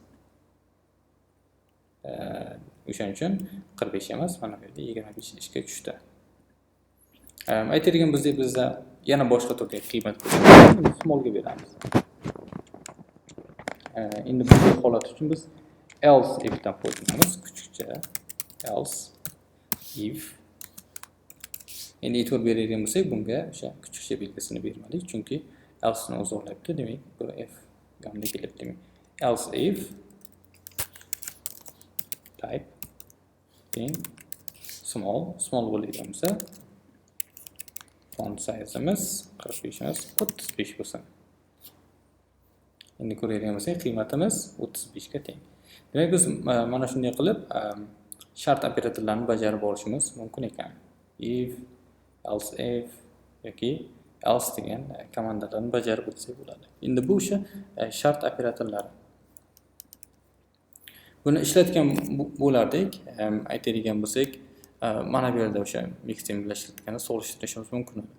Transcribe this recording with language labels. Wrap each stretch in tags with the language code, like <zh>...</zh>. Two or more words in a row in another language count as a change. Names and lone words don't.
<uz>O'shaning uchun 45 emas, mana bu yerda 25 ishga tushdi. Aytadigan bo'lsak, bizda yana boshqa turdagi qiymat bo'lsa, smallga beramiz. Endi bu holat uchun biz</uz> <en>else if</en> <uz>dan foydalanamiz, kuchukcha</uz> <en>else if.</en> <uz>Endi e'tibor beradigan bo'lsak, bunga o'sha kuchukcha belgisini bermadik, chunki else ni o'zg'irlayapti, demak bu if yonida kelyapti, demak</uz> <en>else if type</en> <uz>teng small bo'ladigan bo'lsa,</uz> <en>font size'imiz</en> <uz>45 emas, 35 bo'lsin. Endi ko'radigan bo'lsak, qiymatimiz 35 ga teng. Demak, biz mana shunday qilib shart operatorlarini bajarib borishimiz mumkin ekan.</uz> <en>If, else if</en> <uz>yoki else degan komandalarni bajarib o'tsak bo'ladi. Endi bu o'sha shart operatorlari. Buni ishlatgan bo'lardik, aytadigan bo'lsak, mana bu yerda o'sha mixing bilan ishlatganda solishtirishimiz mumkin edi.</uz>